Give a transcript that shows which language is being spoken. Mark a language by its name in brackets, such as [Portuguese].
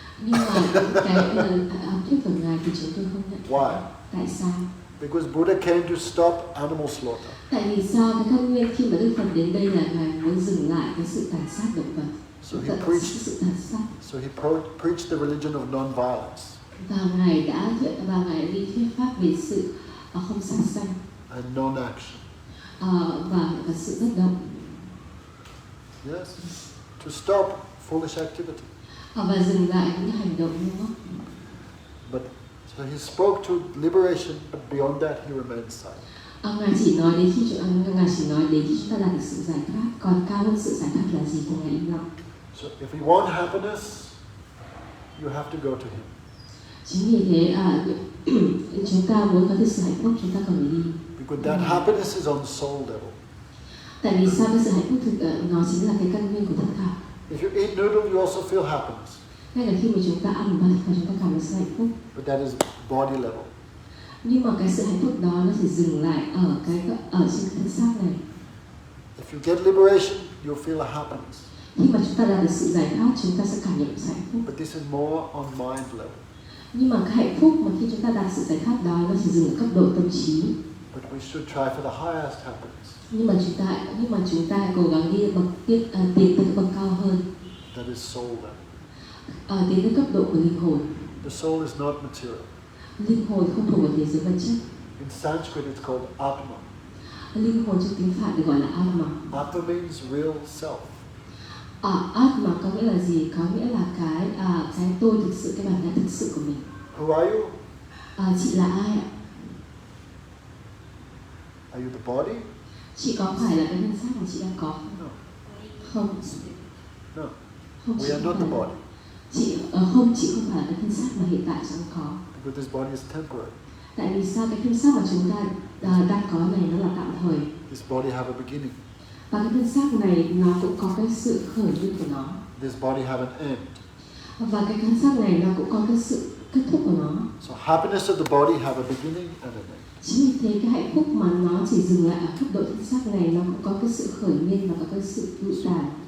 [Vietnamese] Nhưng mà cái học thuyết của Ngài thì chúng tôi không nhận. [English] Why? [Vietnamese] Tại sao? [English] Because Buddha came to stop animal slaughter. [Vietnamese] Tại vì sao? Cái căn nguyên khi mà Đức Phật đến đây là Ngài muốn dừng lại cái sự tàn sát động vật. [English] So he preached. [Vietnamese] Sự tàn sát. [English] So he preached the religion of non-violence [Vietnamese] Và Ngài đã đi thuyết pháp về sự không sát sanh [English] and non-action. [Vietnamese] và sự bất động. [English] Yes, to stop foolish activity. [Vietnamese] Và dừng lại những hành động ngu ngốc. [English] But so he spoke to liberation, but beyond that he remained silent. [Vietnamese] Ngài chỉ nói đến khi chúng ta đạt được sự giải thoát, còn cao hơn sự giải thoát là gì thì Ngài im lặng. [English] So if we want happiness, you have to go to him. [Vietnamese] Chính vì thế chúng ta muốn có được sự hạnh phúc chúng ta cần phải đi. [English] Because that happiness is on soul level. [Vietnamese] Tại vì sao cái sự hạnh phúc nó chính là cái căn nguyên của tất cả. [English] If you eat noodle, you also feel happiness. [Vietnamese] Ngay cả khi mà chúng ta ăn và chúng ta cảm thấy sự hạnh phúc. [English] But that is body level. [Vietnamese] Nhưng mà cái sự hạnh phúc đó nó chỉ dừng lại ở trên thân xác này. [English] If you get liberation, you'll feel a happiness. [Vietnamese] Khi mà chúng ta đạt được sự giải thoát, chúng ta sẽ cảm nhận sự hạnh phúc. [English] But this is more on mind level. [Vietnamese] Nhưng mà cái hạnh phúc mà khi chúng ta đạt sự giải thoát đó nó chỉ dừng ở cấp độ tâm trí. [English] But we should try for the highest happiness. [Vietnamese] Nhưng mà chúng ta cố gắng đi tiến tới bậc cao hơn. [English] That is soul level. [Vietnamese] Tiến tới cấp độ của linh hồn. [English] The soul is not material. [Vietnamese] Linh hồn không thuộc về thế giới vật chất. [English] In Sanskrit, it's called Atma. [Vietnamese] Linh hồn trong tiếng Phạn được gọi là Atma. [English] Atma means real self. [Vietnamese] Atma có nghĩa là gì? Có nghĩa là cái tôi thực sự, cái bản ngã thực sự của mình. [English] Who are you? [Vietnamese] Chị là ai ạ? [English] Are you the body? [Vietnamese] Chị có phải là cái thân xác mà chị đang có không? [English] No. [Vietnamese] Không. [English] No. [Vietnamese] Không, [English] We are not the body. [Vietnamese] chị không phải là cái thân xác mà hiện tại chị đang có. [English] Because this body is temporary. [Vietnamese] Tại vì sao? Cái thân xác mà chúng ta đang có này nó là tạm thời. [English] This body have a beginning. [Vietnamese] Và cái thân xác này nó cũng có cái sự khởi nguyên của nó. [English] This body have an end. [Vietnamese] Và cái thân xác này nó cũng có cái sự kết thúc của nó. [English] So happiness of the body have a beginning and an end. [Vietnamese] Chính vì thế cái hạnh phúc mà nó chỉ dừng lại ở cấp độ thân xác này nó cũng có cái sự khởi nguyên và có cái sự lụi tàn.